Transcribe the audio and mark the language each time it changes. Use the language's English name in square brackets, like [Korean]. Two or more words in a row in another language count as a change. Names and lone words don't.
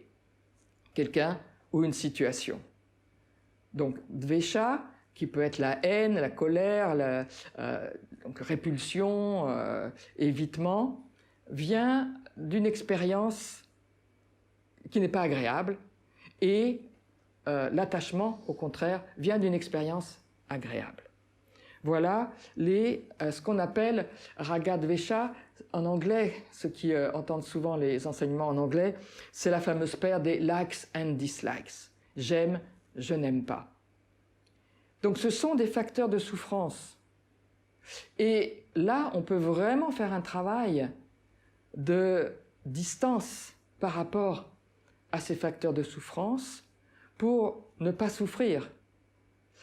[French] Quelqu'un ou une situation. Donc, dvesha, qui peut être la haine, la colère, donc répulsion, évitement, vient d'une expérience qui n'est pas agréable et l'attachement, au contraire, vient d'une expérience agréable. Voilà ce qu'on appelle [Sanskrit] raga dvesha. [French] En anglais, ceux qui entendent souvent les enseignements en anglais, c'est la fameuse paire des [English] likes and dislikes. [French] J'aime, je n'aime pas. Donc ce sont des facteurs de souffrance. Et là, on peut vraiment faire un travail de distance par rapport à ces facteurs de souffrance pour ne pas souffrir.